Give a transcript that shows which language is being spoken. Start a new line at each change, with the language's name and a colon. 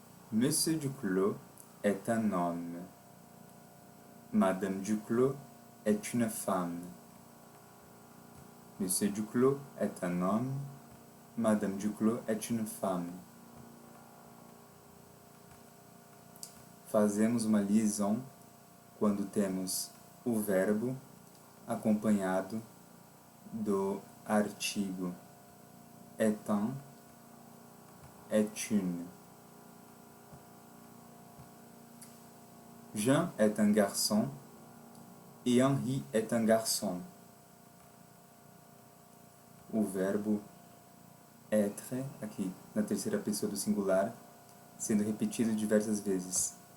French: Monsieur Duclos est un homme. Madame Duclos est une femme. Monsieur Duclos est un homme. Madame Duclos est une femme.
Portuguese: Fazemos uma liaison quando temos o verbo acompanhado do artigo
French: est un, est une. Jean est un garçon e Henri est un garçon.
Portuguese: O verbo être, aqui na terceira pessoa do singular, sendo repetido diversas vezes.